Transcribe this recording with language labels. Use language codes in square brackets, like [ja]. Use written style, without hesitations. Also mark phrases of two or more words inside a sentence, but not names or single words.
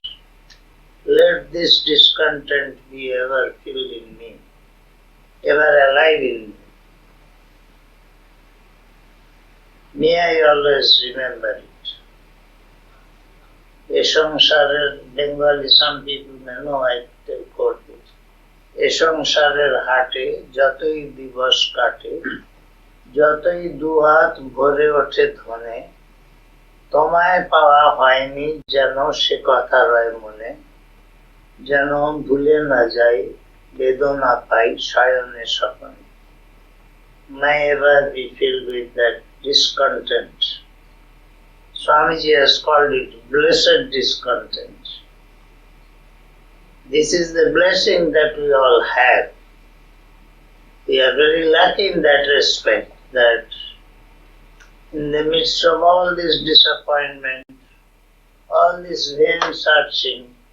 [en] Let this discontent be ever filled in me, ever alive in me. May I always remember it. Eshangsharer, Bengali, some people may know, I tell quote it. [bn] এ সংসারের হাটে, যতই দিবস কাটে, যতই দুহাত ভরে oঠে ধনে, তোমায় পাওয়া হয়নি যেন সে কথা রয় মনে, যেন ভুলে না যাই বেদনা পাই শয়নে স্বপনে. [en] May ever be filled with that discontent. Swamiji has called it blessed discontent. This is the blessing that we all have. We are very lucky in that respect, that in the midst of all this disappointment, all this vain searching,